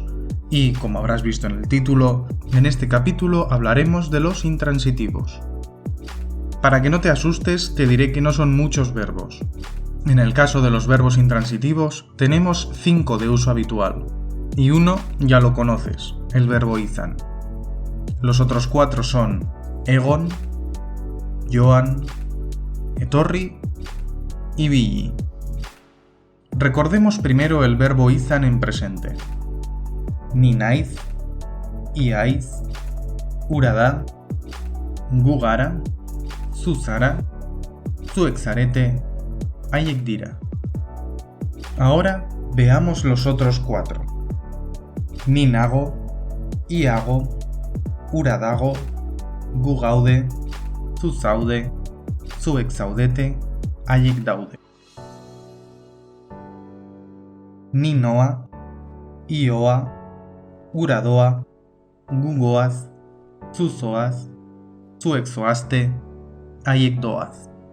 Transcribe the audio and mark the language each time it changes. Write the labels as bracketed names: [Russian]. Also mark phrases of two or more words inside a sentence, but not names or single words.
[Spanish] Y, como habrás visto en el título, en este capítulo hablaremos de los intransitivos. Para que no te asustes, te diré que no son muchos verbos. En el caso de los verbos intransitivos, tenemos 5 de uso habitual, y uno ya lo conoces, el verbo izan. Los otros 4 son [Basque] egon, joan, etorri [Spanish] y billi. Recordemos primero el verbo izan en presente. [Basque] Ni naiz, iaiz, ura da, gu gara, zu zara, zuek zarete, haiek dira. [Spanish] Ahora veamos los otros 4. [Basque] Ni nago, iago, ura dago, gu gaude, zu zaude, zuek zaudete, haiek daude. Ni noa, ioa, ura doa, gu goaz, zu zoaz, zuek zoazte, haiek doaz.